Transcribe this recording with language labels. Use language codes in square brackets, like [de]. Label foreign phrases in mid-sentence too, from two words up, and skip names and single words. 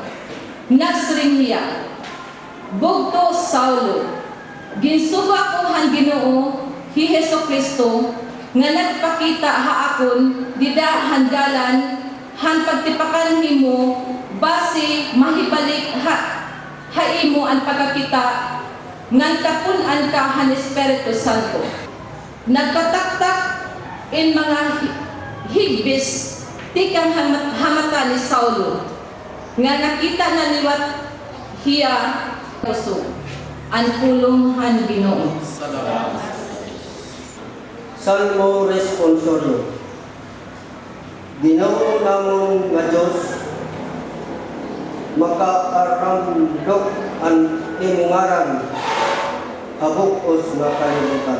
[war] Nagsring hiya, bugto Saulo, ginsuba ko han Ginoo hi Hesus Kristo nga nagpakita ha akon dida handalan han pagtipakan nimo base mahibalik ha imo ang pagkakita ngan kapun-an ka han Espiritu Santo. Nagpataktak in mga higbis tikang hamata ni Saulo nga nakita na liwat hiya puso ang pulong han Ginoo. [es] Salmo responsorio. [war] Ginoo namong nga Dios, makaaramdok ang imong ngaran habukos nga kalibutan.